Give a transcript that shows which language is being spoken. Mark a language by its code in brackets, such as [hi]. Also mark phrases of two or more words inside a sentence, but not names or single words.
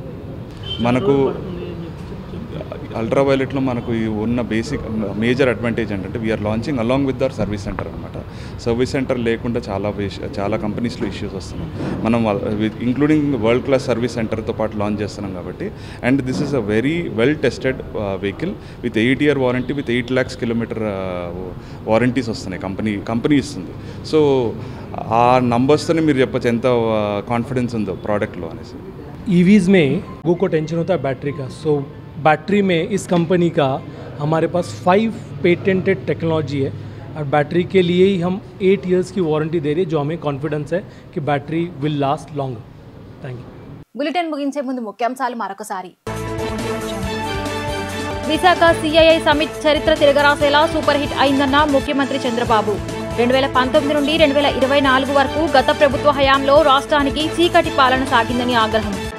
[te] మనకు అల్ట్రా వైలెట్లో మనకు ఉన్న [en] basic major advantage [te] ఏంటంటే [en] we're launching along with our service center [te] అనమాట. [en] service center [te] లేకుండా చాలా కంపెనీస్లో ఇష్యూస్ వస్తున్నాయి. మనం [en] including world class service centerతో [te] పాటు లాంచ్ చేస్తున్నాం కాబట్టి. [en] and this is a very well tested vehicle with 8 year warranty, with 8 lakhs kilometer warranties [te] వస్తున్నాయి కంపెనీ ఇస్తుంది. సో ఆ నంబర్స్తోనే మీరు చెప్పచ్చు ఎంత కాన్ఫిడెన్స్ ఉందో ప్రోడక్ట్లో అనేసి. [hi] EVs में लोगों को टेंशन होता है बैटरी का. सो बैटरी में इस कंपनी का हमारे पास 5 [en] patented technology [hi] है, और बैटरी के लिए ही हम 8 years की वारंटी दे रही है, जो हमें कॉन्फिडेंस है कि [en] battery will last longer. thank you. [te] బులెటిన్ ముగించే ముందు ముఖ్యాంశాలు మరొకసారి. విశాఖ CII సమిట్ చరిత్ర తిరగరాసేలా [en] super hit [te] అయిందన్న ముఖ్యమంత్రి చంద్రబాబు. 2019 నుండి 2024 వరకు గత ప్రభుత్వ హయాంలో రాష్ట్రానికి చీకటి పాలన సాగిందని ఆగ్రహం.